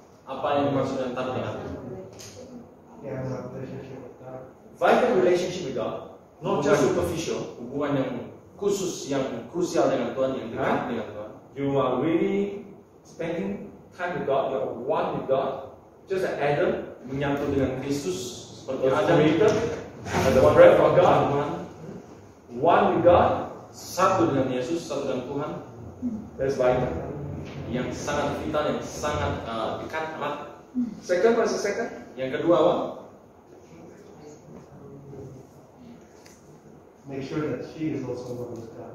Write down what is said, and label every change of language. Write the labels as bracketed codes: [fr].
[id] Apa yang dimaksud dengan takut dengan Tuhan? [en] Yeah, my relationship with God. Vital relationship with God, not just superficial. [id] Hubungan yang khusus, yang krusial dengan Tuhan, yang dekat dengan Tuhan. [en] You are really spending time with God. You are one with God. Just like Adam, [id] Menyatu dengan Kristus seperti [en] was Adam, created by the One breath of God. [id] Tuhan, [en] One with God. [id] satu dengan Yesus, satu dengan Tuhan, [en] That's vital. [id] yang sangat vital, yang sangat dekat, erat. [en] Second, what's the second? [id] Yang kedua apa? [en] Make sure that she is also one with God.